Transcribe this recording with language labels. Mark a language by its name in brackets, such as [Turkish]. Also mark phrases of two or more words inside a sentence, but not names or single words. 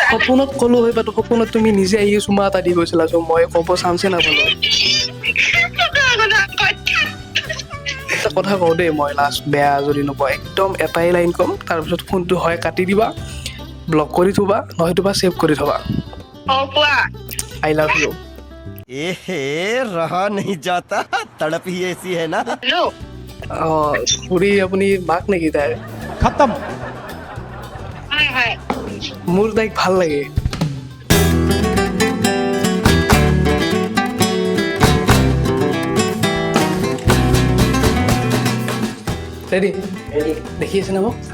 [Assamese] সপোনত ক'লো হয়, বাট সপোনত তুমি নিজে আহি চুমা এটা দি গৈছিলা, চ' মই ক'ব চান্সে নাপালো। এটা কথা কওঁ দেই, মই লাষ্ট বেয়া যদি নোপোৱা, একদম এটাই লাইন ক'ম, তাৰপিছত ফোনটো হয় কাটি দিবা, ব্লক কৰি থবা, নহয়তোবা ছেভ কৰি থবা। কোৱা। [English] I love you. [Hindi] एहे रहा नहीं जाता तड़प ही ऐसी है ना। [Assamese] হেল্ল'। খুৰী আপুনি মাক নেকি তাই? खत्म। হয়। মোৰ তাইক ভাল লাগে। ৰেডি দেখি আছে ন মোক?